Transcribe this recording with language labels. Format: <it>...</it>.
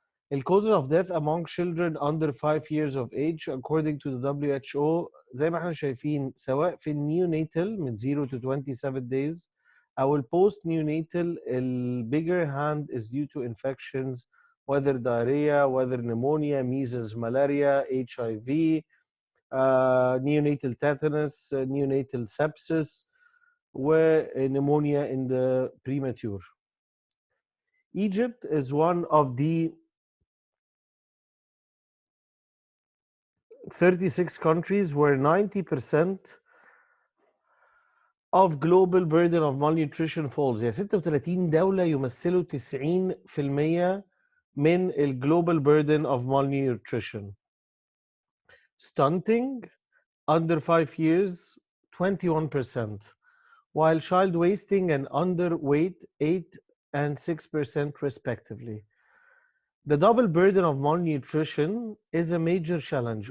<en>The causes of death among children under 5 years of age according to the WHO</en> <ar>زي ما احنا شايفين سواء في النيوناتال من</ar> <en>0 to 27 days</en> <ar>أو البوست نيوناتال</ar> <en>bigger hand is due to infections whether diarrhea, whether pneumonia, measles, malaria, HIV, neonatal tetanus, neonatal sepsis, pneumonia in the premature. Egypt is one of the 36 countries where 90% of global burden of malnutrition falls.</en> <ar>يعني 36 دولة يمثلوا 90% من ال</ar> <en>global burden of malnutrition. Stunting under 5 years 21%, while child wasting and underweight 8 and 6% respectively. The double burden of malnutrition is a major challenge.</en>